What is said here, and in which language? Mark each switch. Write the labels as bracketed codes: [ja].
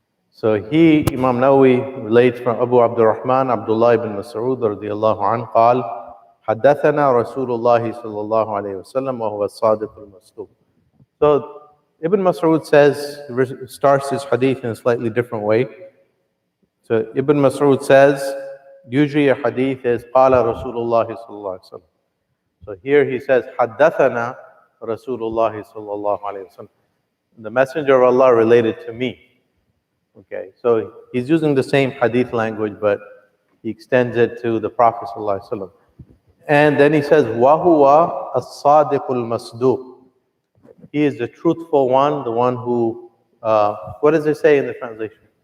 [en] So Imam Nawawi relates from Abu Abdurrahman, Abdullah ibn Mas'ud radiyallahu anhu, [ar] قال حدثنا رسول الله صلى الله عليه وسلم وهو الصادق المصدوق. [en] So Ibn Mas'ud says, starts his hadith in a slightly different way. So Ibn Mas'ud says, usually a hadith is [ar] قال رسول الله صلى الله عليه وسلم. [en] So here he says, [ar] حدثنا رسول الله صلى الله عليه وسلم. [en] The Messenger of Allah related to me. Okay, so he's using the same hadith language, but he extends it to the Prophet ﷺ. And then he says, [ar] وَهُوَ الصَّادِقُ الْمَصْدُوقُ. [en] He is the truthful one, the one who, what does it say in the translation?